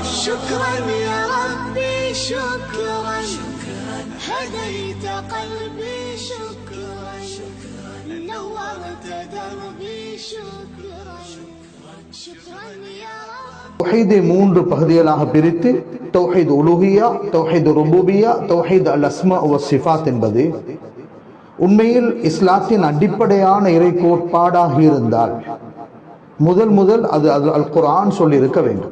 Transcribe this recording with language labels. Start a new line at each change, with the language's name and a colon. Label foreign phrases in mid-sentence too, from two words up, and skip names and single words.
Arabic: شكرا يا ربي شكرا هديت قلبي شكرا نورت دربي شكرا شكرا يا رب.
Tamil: தௌஹீதை மூன்று பகுதிகளாக பிரித்து
Arabic: توحيد ألوهية, توحيد ربوبية, توحيد الأسماء وصفات
Tamil: என்பது உண்மையில் இஸ்லாத்தின் அடிப்படையான இறை கோட்பாடாக இருந்தால் முதல் அது அல் குர்ஆன் சொல்லி இருக்க வேண்டும்.